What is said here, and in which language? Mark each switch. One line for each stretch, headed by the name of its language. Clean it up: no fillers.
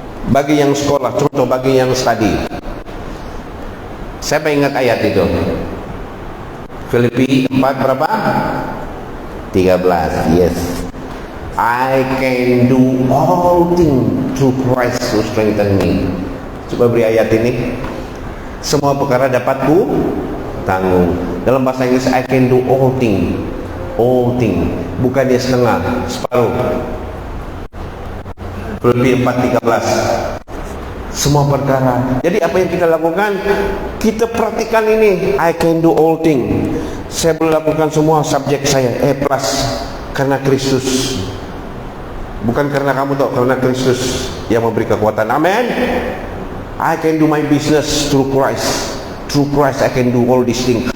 Indonesian: Bagi yang sekolah, contoh bagi yang study. Siapa ingat ayat itu?
English: Filipi 4
Indonesian: berapa?
English: 13. Yes. I can do all things through Christ who strengthen me.
Indonesian: Coba beri ayat ini. Semua perkara dapat ku tanggung. Dalam bahasa Inggris,
English: I can do all thing. All thing.
Indonesian: Bukan dia setengah, separuh. Filipi 4:13. Semua perkara. Jadi apa yang kita lakukan, kita praktikan ini.
English: I can do all thing.
Indonesian: Saya boleh lakukan semua subjek saya A+, karena Kristus. Bukan karena kamu tahu, karena Kristus yang memberi kekuatan. Amin.
English: I can do my business through Christ. Through Christ I can do all these things.